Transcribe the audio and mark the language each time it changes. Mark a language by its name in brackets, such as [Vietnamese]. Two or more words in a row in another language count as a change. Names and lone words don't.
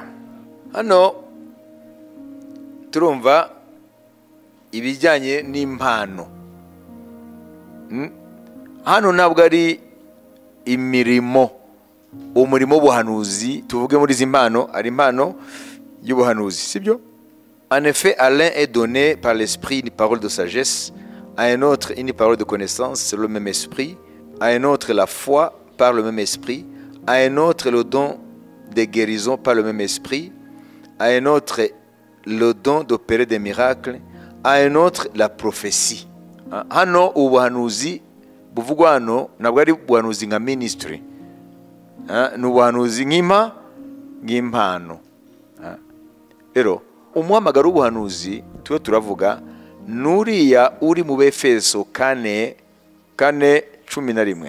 [Kinyarwanda] Hano turumva ibijyanye n'impano. Hano ntabwo ari imirimo, umurimo w'ubuhanuzi tuvuge muri izi mpano ari impano y'ubuhanuzi, sibyo? [French] En effet, à l'un est donné par l'esprit une parole de sagesse, à un autre une parole de connaissance c'est le même esprit, à un autre la foi par le même esprit, à un autre le don de guérison par le même esprit, à un autre le don d'opérer des miracles, à un autre la prophétie. [Kinyarwanda] Hano ubuhanuzi buvugwa hano ntabwo ari ubuhanuzi nka ministry, ni ubuhanuzi nk'impano. Rero umuhamagaro w'ubuhanuzi tuba turavuga nuriya uri mu Befeso 4:11.